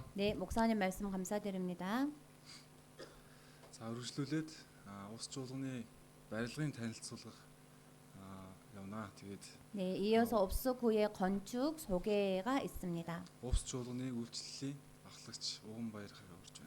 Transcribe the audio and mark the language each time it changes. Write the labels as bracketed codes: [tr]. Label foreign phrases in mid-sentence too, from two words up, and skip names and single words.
[ko] 네, 목사님 말씀 감사드립니다. [mn] За үргэлжлүүлээд ус чуулганы барилгын танилцуулга явнаа. Тэгээд [ko] 네, 이어서 옵스구의 건축 소개가 있습니다. [mn] ус чуулганы үйлчлэлийн ахлагч Уганбаяр хагаа орж байна.